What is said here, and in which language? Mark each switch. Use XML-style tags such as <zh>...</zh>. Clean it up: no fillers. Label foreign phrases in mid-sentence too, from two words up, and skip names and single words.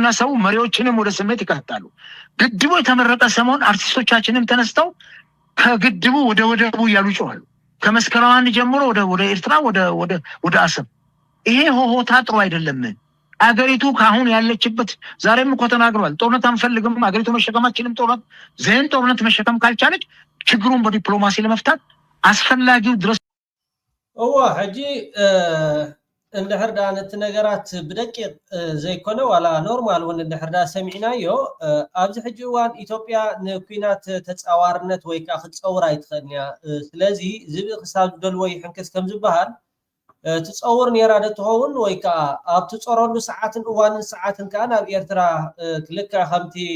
<am>ሰው መሪዎችንም ወደ ስሜት ይከታሉ። ግድቡ የተመረቀ ሰሞን አርቲስቶቻችንም ተነስተው ከግድቡ ወደ ወደቡ እያሉ ይጮኻሉ። ከመስከረም 1 ጀምሮ ወደ ኤርትራ ወደ አሰብ። ይሄ ሆሆታ ጥሩ አይደለም። አገሪቱ ካሁን ያለችበት ዛሬም እኮ ተናግሯል። ጦርነት አንፈልግም፣ አገሪቱ መሸከማችንም ጦርነት መሸከም ካልቻለች ችግሩን በዲፕሎማሲ ለመፍታት አስፈላጊው ድረስ</am> <ti>ሕጂ እንድሕር ዳ ነቲ ነገራት ብደቂቅ ዘይኮነ ዋላ ኖርማል እውን እንድሕር ዳ ሰሚዕናዮ ኣብዚ ሕጂ እዋን ኢትዮጵያ ንኩናት ተፃዋርነት ወይ ከዓ ክትፀውር ኣይትኽእልን እያ። ስለዚ ዝብኢ ክሳብ ዝደልዎ ይሕንክስ ከም ዝበሃል ትፀውር ነራ ዶ ትኸውን ወይ ከዓ ኣብ ትፀረሉ ሰዓትን እዋንን ሰዓትን ከዓ ናብ ኤርትራ ክልክዕ ከምቲ</ti>